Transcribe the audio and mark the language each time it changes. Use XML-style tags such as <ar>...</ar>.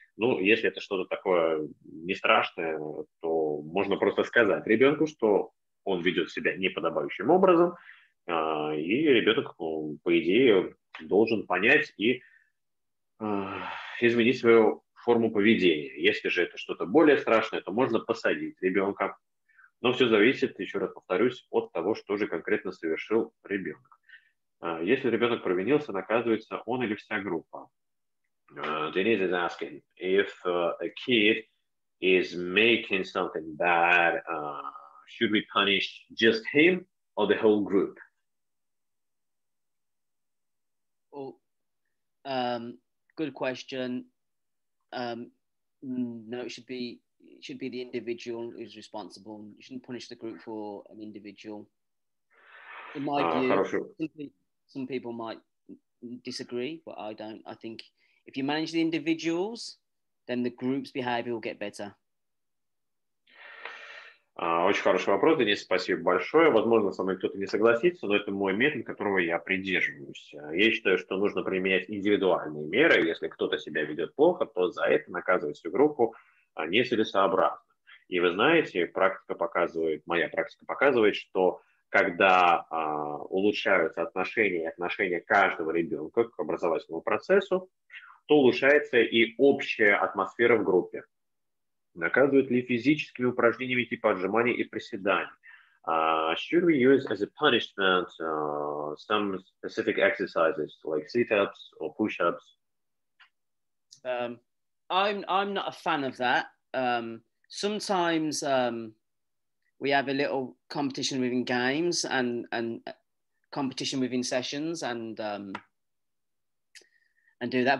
<ru>Ну, если это что-то такое не страшное, то можно просто сказать ребенку, что он ведет себя неподобающим образом, и ребенок, по идее, должен понять и изменить свою форму поведения. Если же это что-то более страшное, то можно посадить ребенка. Но все зависит, еще раз повторюсь, от того, что же конкретно совершил ребенок. Если ребенок провинился, наказывается он или вся группа.</ru> <en>Denise is asking if a kid is making something bad, should we punish just him or the whole group? Well, good question. No, it should be the individual who's responsible. You shouldn't punish the group for an individual. In my view, some people might disagree, but I don't. I think if you manage the individuals, then the group's behavior will get better.</en> <ru>Очень хороший вопрос, Денис, спасибо большое. Возможно, со мной кто-то не согласится, но это мой метод, которого я придерживаюсь. Я считаю, что нужно применять индивидуальные меры. Если кто-то себя ведет плохо, то за это наказывать всю группу нецелесообразно. И вы знаете, моя практика показывает, что когда улучшаются отношения каждого ребенка к образовательному процессу, то улучшается и общая атмосфера в группе. Наказывают ли физическими упражнениями типа отжиманий и приседаний?</ru> <en>Should we use as a punishment some specific exercises like sit-ups or push-ups? I'm not a fan of that. Sometimes we have a little competition within games and competition within sessions and do that.</en>